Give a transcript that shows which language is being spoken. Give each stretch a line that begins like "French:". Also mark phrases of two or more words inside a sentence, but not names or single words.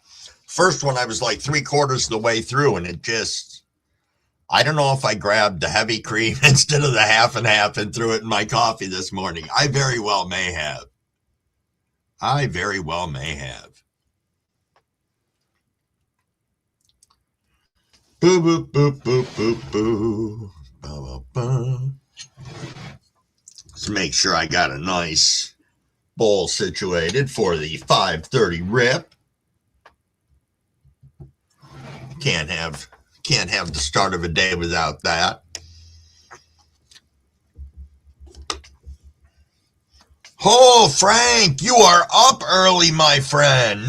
English: First one, I was like 3/4 of the way through, and it just, I don't know if I grabbed the heavy cream instead of the half and half and threw it in my coffee this morning. I very well may have. Boo, boop, boop, boop, boop, boo. Ba, ba, ba. Let's make sure I got a nice bowl situated for the 5:30 rip. Can't have the start of a day without that. Oh, Frank, you are up early, my friend.